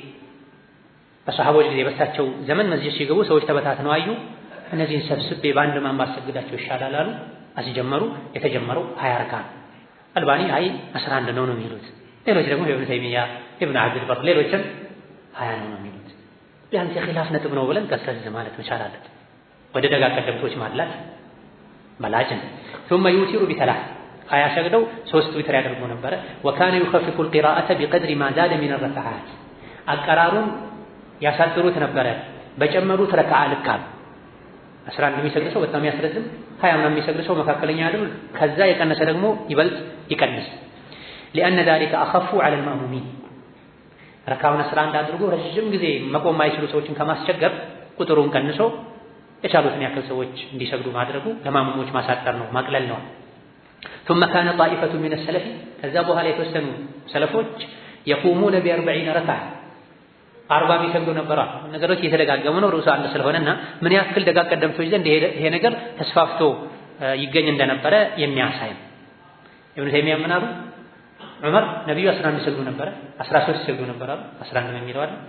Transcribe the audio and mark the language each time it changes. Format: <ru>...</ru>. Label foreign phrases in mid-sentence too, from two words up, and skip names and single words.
<am>በሰሐቦች ጊዜ በሳቸው ዘመን መስጂድ ሲገቡ ሰዎች ተበታትነው አዩ። እነዚህን ሰብስቤ በአንድ ማን ባሰግዳቸው ይሻላል አሉ። አስጀመሩ። የተጀመረው 20 ረካ አልባኒ 11 ነው የሚሉት። ሌሎች ደግሞ ኢብኑ ተይሚያ፣ ኢብኑ አብዱል በር ሌሎችም 20 ነው የሚሉት። ቢያንስ የኺላፍ ነጥብ ነው ብለን ቀስቀስ ማለት መቻል አለብን። ወደ ደጋ ቀደምቶች ማላት መላጭ ነው።</am> <ar>ثم يوتر بثلاث</ar> <am>20 ሰግደው 3 ዊትር ያደርጉ ነበረ።</am> <ar>وكان يخفف القراءة بقدر ما زاد من الركعات</ar> <am>አቀራሩን ያሳጥሩት ነበረ በጨመሩት ረካዓ ልክ። 11 የሚሰግድ ሰው በጣም ያስረዝም፣ 20 ምናምን የሚሰግድ ሰው መካከለኛ ያድርግ፣ ከዛ የቀነሰ ደግሞ ይበልጥ ይቀንስ።</am> <ar>لأن ذلك أخف على المأمومين</ar> <am>ረካውን 11 አድርጎ ረጅም ጊዜ መቆም ማይችሉ ሰዎችን ከማስቸገር ቁጥሩን ቀንሶ የቻሉትን ያክል ሰዎች እንዲሰግዱ ማድረጉ ለማሙሞች ማሳጠር ነው፣ ማቅለል ነው።</am> <ar>ثم كان طائفة من السلف</ar> <am>ከዛ በኋላ የተወሰኑ ሰለፎች</am> <ar>يقومون ب40</ar> <am>ረካዓ 40 የሚሰግዱ ነበር። ነገሮች እየተደጋገሙ ነው ርዕሱ አንድ ስለሆነና ምን ያክል ደጋ ቀደምቶች ዘንድ ይሄ ነገር ተስፋፍቶ ይገኝ እንደነበረ የሚያሳይ ነው። ኢብኑ ተይሚያ ምን አሉ? ዑመር ነብዩ 11 ይሰግዱ ነበር፣ 13 ይሰግዱ ነበር አሉ። 11 ነው የሚለው አይደል?</am>